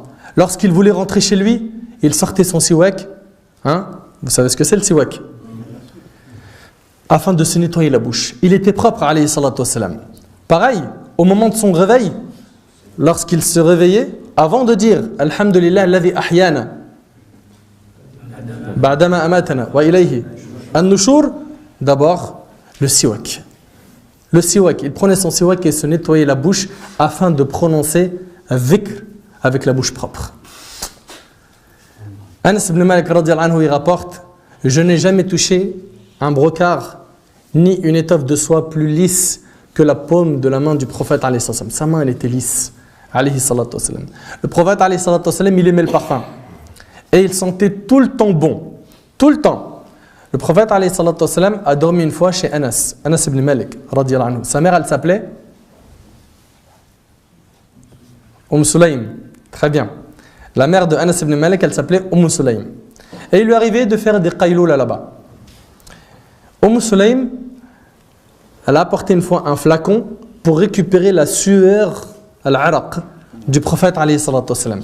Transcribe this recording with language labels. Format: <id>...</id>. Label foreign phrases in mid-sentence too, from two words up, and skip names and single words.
<fr>Lorsqu'il voulait rentrer chez lui, il sortait son siwak. Vous savez ce que c'est le siwak? Afin de se nettoyer la bouche. Il était propre,</fr> <ar>عليه الصلاة والسلام.</ar> <fr>Pareil, au moment de son réveil, lorsqu'il se réveillait, avant de dire</fr> <ar>الحمد لله الذي أحيانا بعدما أماتنا وإليه النشور,</ar> <fr>d'abord le siwak. Le siwak, il prenait son siwak et se nettoyait la bouche afin de prononcer un dhikr avec la bouche propre. Anas ibn Malik</fr> <ar>رضي الله عنه</ar> <fr>il rapporte, je n'ai jamais touché un brocart ni une étoffe de soie plus lisse que la paume de la main du prophète</fr> <ar>عليه السلام.</ar> <fr>Sa main elle était lisse,</fr> <ar>عليه الصلاة والسلام.</ar> <fr>Le prophète,</fr> <ar>عليه الصلاة والسلام,</ar> <fr>il aimait le parfum. Et il sentait tout le temps bon. Tout le temps. Le prophète,</fr> <ar>عليه الصلاة والسلام,</ar> <fr>a dormi une fois chez Anas ibn Malik,</fr> <ar>رضي الله عنه.</ar> <fr>Sa mère, elle s'appelait Sulaym. Très bien. La mère de Anas ibn Malik, elle s'appelait Sulaym. Et il lui arrivait de faire des qayloula là-bas. Sulaym, elle a apporté une fois un flacon pour récupérer la sueur, al-araq, du prophète</fr> <ar>عليه الصلاة والسلام.</ar>